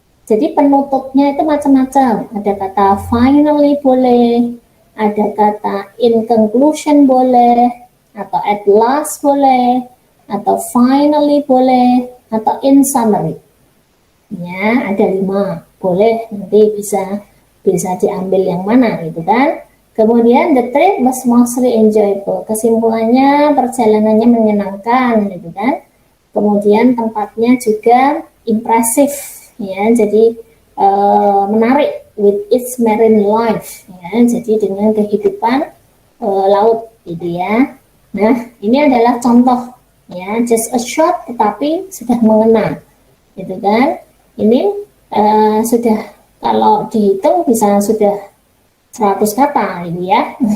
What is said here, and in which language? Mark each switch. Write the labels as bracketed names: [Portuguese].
[Indonesian] Jadi penutupnya itu macam-macam, ada kata finally boleh, ada kata [English] in conclusion [Indonesian] boleh, atau [English] at last [Indonesian] boleh, atau finally boleh, atau [English] in summary. [Indonesian] Ya, ada 5. Boleh, nanti bisa diambil yang mana gitu kan. Kemudian [English] the trip was mostly enjoyable. [Indonesian] Kesimpulannya perjalanannya menyenangkan gitu kan. Kemudian tempatnya juga impresif ya. Jadi menarik [English] with its marine life ya. [Indonesian] Jadi dengan kehidupan laut gitu ya. Nah, ini adalah contoh ya, [English] just a shot [Indonesian] tetapi sudah mengena, gitu kan? Ini sudah kalau dihitung bisa sudah 100 kata gitu ya.